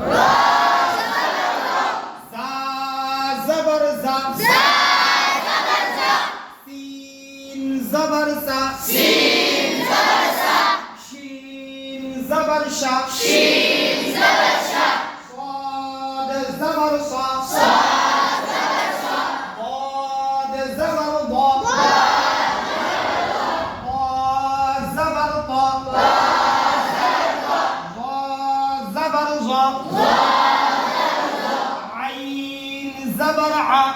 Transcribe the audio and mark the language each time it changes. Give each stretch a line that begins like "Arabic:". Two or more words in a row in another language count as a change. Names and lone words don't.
Arabic: زا زبر زا، سين زبر سا، شين زبر شا, صاد زبر صا، ضاد زبر ضا، طا زبر طا، ظا زبر ظا، عين زبر ع،